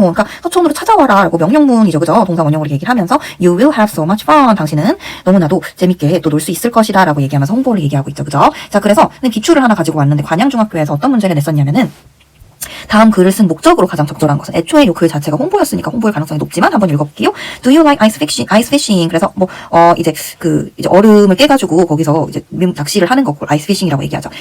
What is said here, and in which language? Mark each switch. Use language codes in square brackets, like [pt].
[ko] 그러니까 서촌으로 찾아와라 라고 명령문이죠. 그죠? 동사 원형으로 얘기를 하면서 [en] You will have so much fun. [ko] 당신은 너무나도 재밌게 또 놀 수 있을 것이다 라고 얘기하면서 홍보를 얘기하고 있죠. 그죠? 자, 그래서 기출을 하나 가지고 왔는데 관양중학교에서 어떤 문제를 냈었냐면은 다음 글을 쓴 목적으로 가장 적절한 것은 애초에 이 글 자체가 홍보였으니까 홍보일 가능성이 높지만 한번 읽어볼게요. [en] Do you like ice fishing? [ko] 그래서 이제 얼음을 깨가지고 거기서 이제 낚시를 하는 거고 ice fishing이라고 얘기하죠.